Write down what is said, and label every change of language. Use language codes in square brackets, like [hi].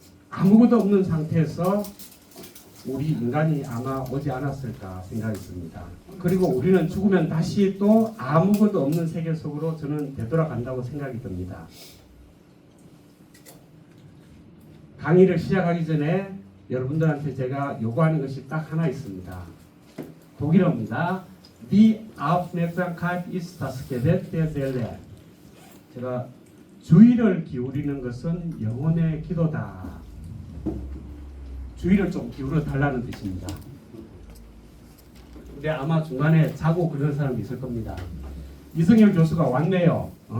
[ko] 아무것도 없는 상태에서 우리 인간이 아마 오지 않았을까 생각이 듭니다. 그리고 우리는 죽으면 다시 또 아무것도 없는 세계 속으로 저는 되돌아간다고 생각이 듭니다. 강의를 시작하기 전에 여러분들한테 제가 요구하는 것이 딱 하나 있습니다. 독일어입니다. [de] Die Aufmerksamkeit ist das Gebet der Seele. [ko] 제가 주의를 기울이는 것은 영혼의 기도다. 주의를 좀 기울여 달라는 뜻입니다. 근데 아마 중간에 자고 그런 사람이 있을 겁니다. 이승열 교수가 왔네요.